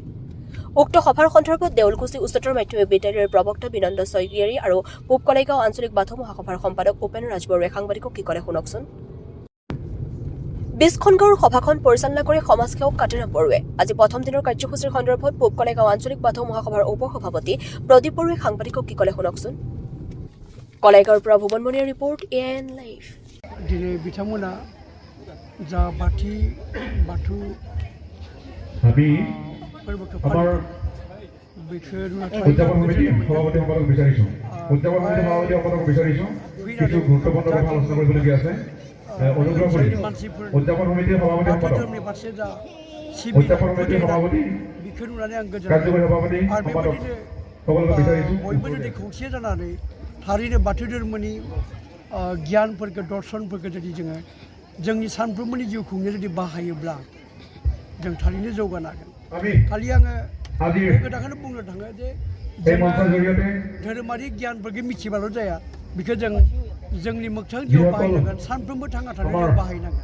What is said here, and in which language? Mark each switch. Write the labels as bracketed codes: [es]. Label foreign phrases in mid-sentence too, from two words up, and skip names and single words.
[as] উক্ত সভাৰ সন্দৰ্ভত দেউলকুচি উচ্চতৰ মাধ্যমিক বিদ্যালয়ৰ প্ৰবক্তা বিনন্দ স্বৰ্গীয়াৰী আৰু পূব কলাইগাঁও আঞ্চলিক বাথৌ মহাসভাৰ সম্পাদক উপেন ৰাজ বড়োৱে সাংবাদিকক কি ক'লে শুনকচোন। 20খন গাঁৱৰ সভাখন পৰিচালনা কৰি সমাজসেৱক কাতিৰাম বড়োৱে আজি প্ৰথম দিনৰ কাৰ্যসূচীৰ সন্দৰ্ভত পূব কলাইগাঁও আঞ্চলিক বাথৌ মহাসভাৰ উপ সভাপতি প্ৰদীপ বড়োৱে সাংবাদিকক কি ক'লে শুনকচোন। কলাইগাঁৱৰ পৰা ভুৱনমণিৰ ৰিপৰ্ট AN লাইভ। [brx] दिनै बिथांमोना जा बाथौ फोरबोखौ फालिदों बेखौ [as] উদযাপন সমিতি সভাপতিসকলক বিচাৰিছোঁ কিছু গুৰুত্বপূৰ্ণ কথা আলোচনা কৰিবলগীয়া আছে। অনুগ্ৰহ কৰি উদযাপন সমিতিৰ সভাপতি [brx] धोरोमनि फारसे जा [as] উদযাপन সমিতিৰ সভাপতি [brx] बेखौ नुनानै आं [as] কাৰ্যকৰী সভাপতি সম্পাদক সকলোকে বিচাৰিছোঁ [brx] बयबो जुदि खौसे जानानै थारैनो बाथौ धोरोमनि गियानफोरखौ दर्शनफोरखौ जुदि जोङो जोंनि सानफ्रोमबोनि जिउ खुंनायाव जुदि बाहायोब्ला जों थारैनो जौगानो हागोन। खालि आङो बे खोथाखौनो बुंनो थाङो जे धोरोमारि गियानफोरखौ मिथिबाल' जाया, बेखौ जों जोंनि मोगथां जिउआव बाहायनांगोन, सानफ्रोमबो थांना थानायाव बाहायनांगोन।